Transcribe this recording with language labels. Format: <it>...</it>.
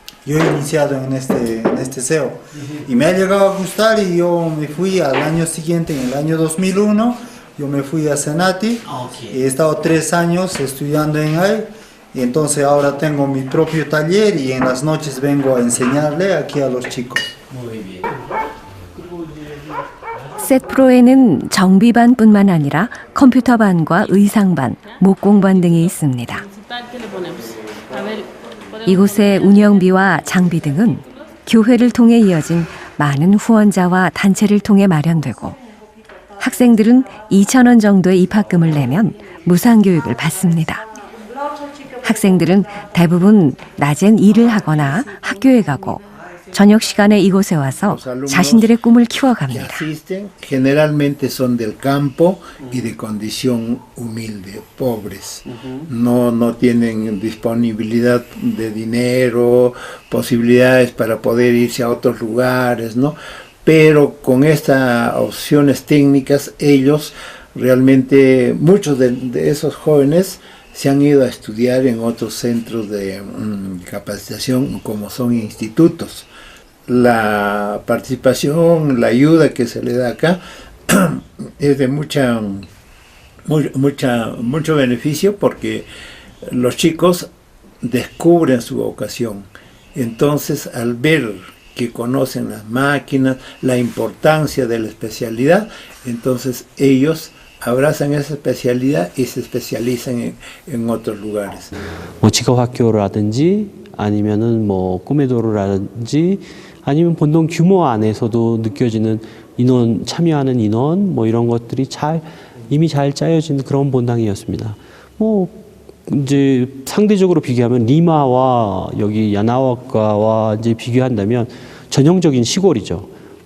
<es>Yo he iniciado en este SEO y me ha llegado a gustar y yo me fui al año siguiente, en el año 2001, yo me fui a Senati, he estado 3 años estudiando en ahí y entonces ahora tengo mi propio taller y en las noches vengo a enseñarle aquí a los chicos. Muy bien.</es> <ko>셋프로에는 정비반뿐만 아니라 컴퓨터반과 의상반, 목공반 등이 있습니다. 이곳의 운영비와 장비 등은 교회를 통해 이어진 많은 후원자와 단체를 통해 마련되고 학생들은 2,000원 정도의 입학금을 내면 무상교육을 받습니다. 학생들은 대부분 낮엔 일을 하거나 학교에 가고 저녁 시간에 이곳에 와서 자신들의 꿈을 키워갑니다.</ko> <es>Generalmente son del campo y de condición humilde, pobres. No tienen disponibilidad de dinero, posibilidades para poder irse a otros lugares, ¿no? Pero con estas opciones técnicas, ellos realmente, muchos de esos jóvenes se han ido a estudiar en otros centros de capacitación como son institutos. La participación, la ayuda que se le da acá es de mucho beneficio porque los chicos descubren su vocación. Entonces, al ver que conocen las máquinas, la importancia de la especialidad, entonces ellos abrazan esa especialidad y se especializan en otros lugares.</es> <ko>뭐 직업학교라든지 아니면은 뭐 꿈의 도로라든지 아니면 본동 규모 안에서도 느껴지는 인원, 참여하는 인원 뭐 이런 것들이 이미 잘 짜여진 그런 본당이었습니다. 뭐 이제 상대적으로 비교하면 리마와 여기 야나와카와 이제 비교한다면 전형적인 시골이죠.</ko>